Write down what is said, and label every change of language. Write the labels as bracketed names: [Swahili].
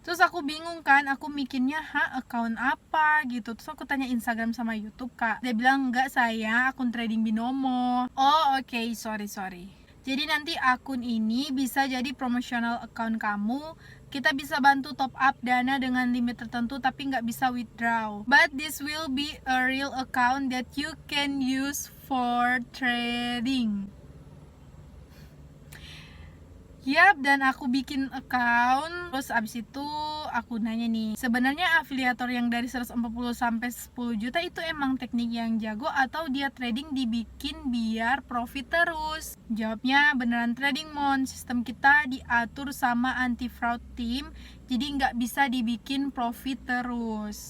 [Indonesian] Terus aku bingung kan, aku mikirnya account apa gitu. Terus aku tanya Instagram sama YouTube kak, dia bilang enggak saya akun trading Binomo. Oh oke, sorry. Jadi nanti akun ini bisa jadi promotional account kamu. Kita bisa bantu top up dana dengan limit tertentu tapi nggak bisa withdraw. [English] But this will be a real account that you can use for trading. [Indonesian] Yap, dan aku bikin account. Terus abis itu aku nanya nih, sebenarnya afiliator yang dari 140 sampai 10 juta itu emang teknik yang jago atau dia trading dibikin biar profit terus? Jawabnya beneran trading mon. Sistem kita diatur sama anti fraud team, jadi nggak bisa dibikin profit terus.